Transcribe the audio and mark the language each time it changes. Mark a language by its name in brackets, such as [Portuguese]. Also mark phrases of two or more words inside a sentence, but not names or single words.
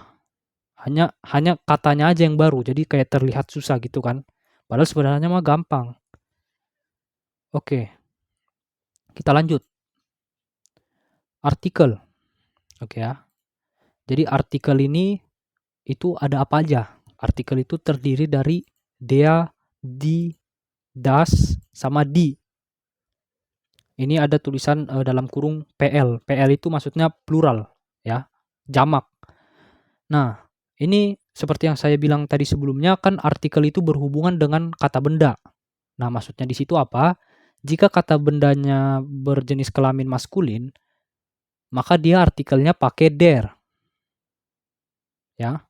[Indonesian] Hanya katanya aja yang baru, jadi kayak terlihat susah gitu kan. Padahal sebenarnya mah gampang. Oke, kita lanjut. Artikel. Oke ya. Jadi artikel ini itu ada apa aja? Artikel itu terdiri dari [German] der, die, das, [Indonesian] sama die. Ini ada tulisan dalam kurung PL. PL itu maksudnya plural, ya, jamak. Nah, ini seperti yang saya bilang tadi sebelumnya kan artikel itu berhubungan dengan kata benda. Nah, maksudnya di situ apa? Jika kata bendanya berjenis kelamin maskulin, maka dia artikelnya pakai der, ya.